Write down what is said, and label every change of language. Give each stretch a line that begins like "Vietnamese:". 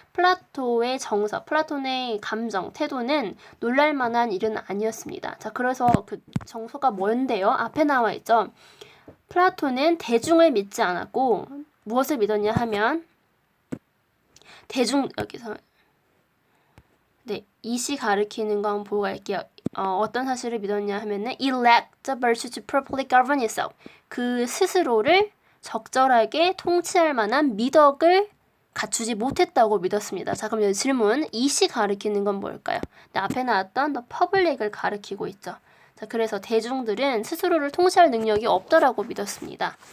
Korean: 플라토의 정서, 플라톤의 감정, 태도는 놀랄만한 일은 아니었습니다. 자, 그래서 그 정서가 뭔데요? 앞에 나와 있죠. 플라톤은 대중을 믿지 않았고 무엇을 믿었냐 하면 여기서 네, 이시 가리키는 거 한번 보고 갈게요. 어떤 사실을 믿었냐 하면은
English: It lacked the virtue to properly govern itself.
Korean: 그 스스로를 적절하게 통치할 만한 미덕을 갖추지 못했다고 믿었습니다. 자, 그럼 여기 질문, 이시 가리키는 건 뭘까요? 네, 앞에 나왔던 the public을 가리키고 있죠. 자, 그래서 대중들은 스스로를 통치할 능력이 없다라고 믿었습니다.